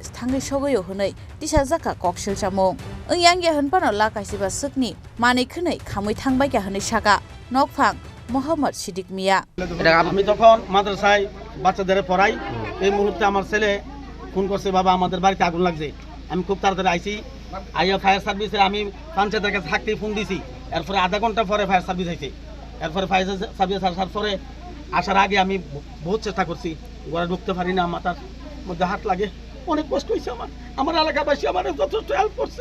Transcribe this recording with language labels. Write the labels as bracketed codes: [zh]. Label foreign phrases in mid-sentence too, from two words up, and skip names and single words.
[trp] Thangi Shogoyo Hunai Disha Zaka Kokshil Chamong Yang Hanpano Lakaisiba Sukni Mani Khunai Khamui Thangbaiga Hunai Shaka Nokphang Muhammad Siddiq Mia [bn] আমি তখন মাদ্রাসায় বাচ্চাদের পড়াই এই মুহূর্তে আমার ছেলে ফোন করছে বাবা আমাদের বাড়িতে আগুন লাগছে আমি খুব তাড়াতাড়ি আইছি আইয়া ফায়ার সার্ভিসে আমি পঞ্চায়েতের কাছে থাকতেই ফোন দিছি এরপরে আধা ঘন্টা পরে [en] fire service [bn] আইছে এরপরে [en] fire service [bn] আসার পরে আসার আগে আমি বহুত চেষ্টা করছি ঘরে ঢুকতে পারি না মাথার মধ্যে হাত লাগে অনেক কষ্ট হয়েছে আমার এলাকাবাসী আমার যথেষ্ট হেল্প করছে